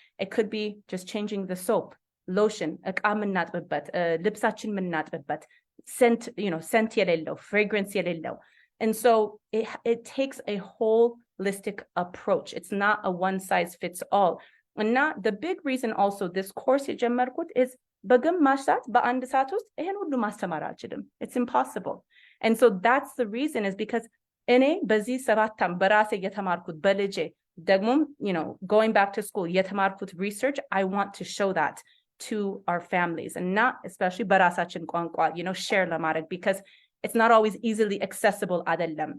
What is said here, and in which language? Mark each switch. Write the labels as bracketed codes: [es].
[en] It could be just changing the soap, lotion, [am] እቃ ምናጥብበት, ልብሳችን ምናጥብበት, scent የሌለው, fragrance የሌለው. [en] And so it takes a holistic approach. It's not a one size fits all. And the big reason also this course [am] የጀመርኩት [en] is [am] በግማሽ ሰዓት በአንድ ሰዓት ውስጥ ይሄን ሁሉ ማስተማር አልችልም. [en] It's impossible. And so that's the reason is because [am] እኔ በዚህ 7 ዓመት በራሴ የተማርኩት በልጄ ደግሞም [en] going back to school [am] የተማርኩት [en] research, I want to show that to our families and not especially [am] በራሳችን ቋንቋ [en] share [am] ለማድረግ [en] because it's not always easily accessible [am] አይደለም.